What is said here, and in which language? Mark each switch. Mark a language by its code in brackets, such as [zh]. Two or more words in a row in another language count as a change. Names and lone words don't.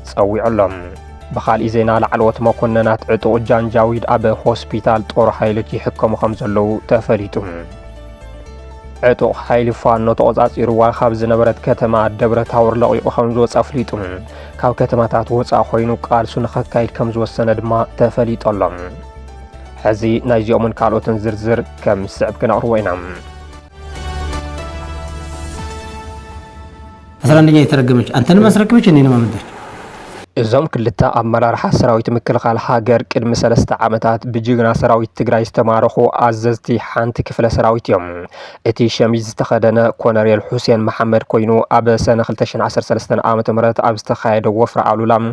[ti] ጸዊዑ ኣሎ ብኻልእ ዜና ላዕለዎት መኮንናት ዕጡቕ ጃንጃዊድ ኣብ ሆስፒታል ጦር ሓይሎት ይሕከሙ ከም ዘለዉ ተፈሊጡ ዕጡቕ ሓይሊ ፋኖ ተቖጻጺርዋ ካብ ዝነበረት ከተማ ደብረ ታቦር ለቒቑ ከም ዝወፀ ኣፍሊጡ ካብ ከተማታት ወፃእ ኮይኑ ቃልሱ ንኸካይድ ከም ዝወሰነ ድማ ተፈሊጡ ኣሎ ሕዚ ናይዚኦምን ካልኦትን ዝርዝር ከም ዝስዕብ ክነቕርቦ ኢና [am] 11ኛ የተረገመች አንተን ማስረከበች እኔ ነው ማመደች [ti] እዞም ክልተ ኣመራርሓ ሰራዊት ምክልኻል ሃገር ቅድሚ 3 ዓመታት ብጅግና ሰራዊት ትግራይ ዝተማረኹ ኣዘዝቲ ሓንቲ ክፍለ ሰራዊት እዮም እቲ ሸሚዝ ዝተኸደነ ኮሎኔል ሁሴን መሐመድ ኮይኑ ኣብ ሰነ 2013 ዓ.ም ኣብ ዝተኻየደ ወፍሪ ኣሉላ